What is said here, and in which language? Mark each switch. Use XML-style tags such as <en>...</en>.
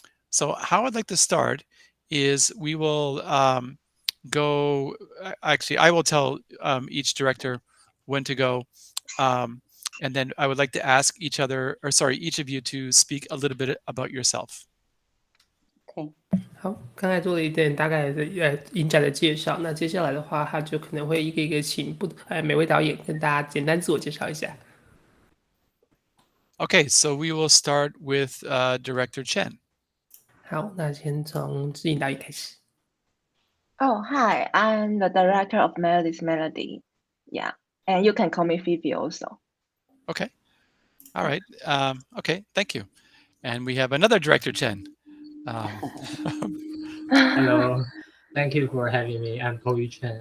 <en>So how I'd like to start is we will go, actually, I will tell each director when to go. And then I would like to ask each of you to speak a little bit about yourself. Okay.</en> <zh>好，刚才做了一点大概的影展的介绍，那接下来的话，他就可能会一个一个请每位导演跟大家简单自我介绍一下。</zh> <en>Okay, so we will start with Director Chen.</en> <zh>好，那先从指引导演开始。</zh> <en>Oh, hi, I'm the director of Melody's Melody. Yeah, and you can call me Phoebe also. Okay. All right. Okay, thank you. And we have another Director Chen. Hello, thank you for having me. I'm Paul Yu Chen.</en>